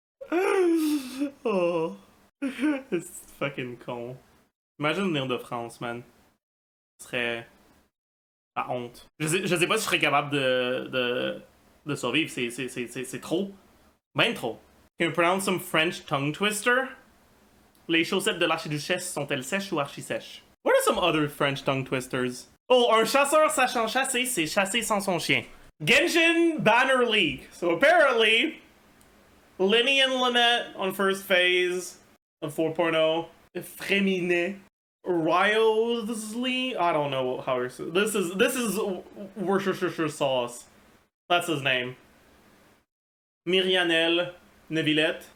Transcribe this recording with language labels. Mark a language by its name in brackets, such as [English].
[French] Oh. C'est [English] fucking [French] con. Imagine venir de France, man. Ce serait... la honte. Je sais pas si je serais capable de survivre. C'est trop. Ben trop. [English] Can you pronounce some French tongue twister? [French] Les chaussettes de l'archiduchesse sont-elles sèches ou archi-sèches? [English] What are some other French tongue twisters? [French] Oh, un chasseur sachant chasser, c'est chasser sans son chien. [English] Genshin Banner League. So apparently, Lenny and Lynette on first phase of 4.0. Fréminet. Riosley? I don't know how to say this is Worcestershire sauce. That's his name. Myrianelle Nevillette.